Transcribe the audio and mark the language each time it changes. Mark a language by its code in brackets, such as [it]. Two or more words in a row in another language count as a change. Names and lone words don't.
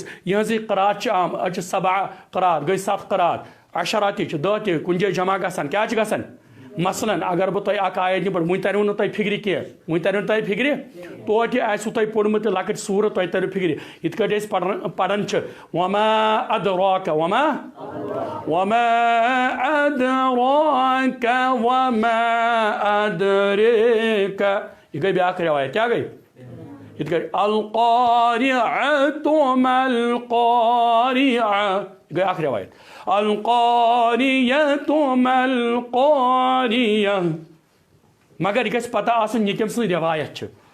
[ks] یِہنٛزٕے قرات چھِ اَتھ چھِ 7 قرات گٔے 7 قرات. 10 تہِ چھِ 10 تہِ کُنہِ جایہِ جمع گژھان. کیا چھِ گژھان؟ مثلاً اگر بہٕ تۄہہِ اکھ آیت دِمہٕ وۄنۍ ترِوٕ نہٕ تۄہہِ فِکرِ کینٛہہ. وۄنۍ ترِوٕ نہٕ تۄہہِ فِکرِ. توتہِ آسوٕ تۄہہِ پوٚرمُت تہِ لۄکٕٹۍ سوٗرٕ تۄہہِ ترِوٕ فِکرِ. یِتھ کٲٹھۍ أسۍ پران چھِ [ar] وما ادراک وما ادراک وما ادریک. [ks] یہ گٔے بیٛاکھ روایت. کیا گٔے؟ یِتھ کٲٹھۍ [ar] القاریعۃ ما القاریعہ. [ks] یہ گٔے اکھ روایت. [ar] القاریعۃ ما القاریہ. [ks] مگر یہ گژھِ پتہ آسُن یہِ کٔمۍ سٕنٛز روایت چھِ.